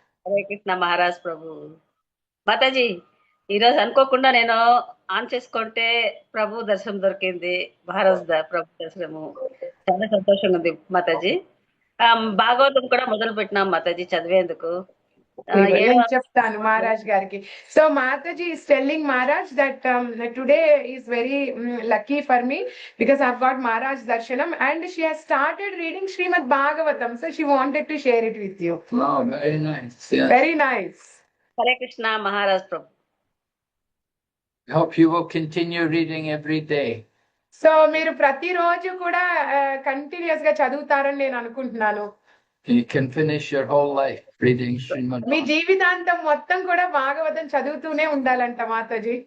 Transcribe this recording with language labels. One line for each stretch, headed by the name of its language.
Telugu: హరే కృష్ణ మహారాజ్ ప్రభు. మాతాజీ, ఈరోజు అనుకోకుండా నేను ఆన్ చేసుకుంటే ప్రభు దర్శనం దొరికింది. ప్రభు దర్శనము చాలా సంతోషంగా ఉంది మాతాజీ. భాగవతం కూడా మొదలు పెట్టినాం మాతాజీ చదివేందుకు. నేను చెప్తాను మహారాజ్ గారికి.
English: So Mataji is telling Maharaj that today is very lucky for me because I've got Maharaj darshanam and she has started reading Srimad Bhagavatam, so she wanted to share it with you. Wow, very nice. Yeah. Very nice.
Telugu: Hare Krishna Maharaj Prabhu.
English: I hope you will continue reading every day.
Telugu: So మీరు ప్రతిరోజు కూడా continuous గా చదువుతారని నేను అనుకుంటున్నాను.
English: You can finish your whole life reading Srimad
Telugu: మీ
English: Bhagavatam.
Telugu: జీవితాంతం మొత్తం కూడా భాగవతం చదువుతూనే ఉండాలంట మాతాజీ.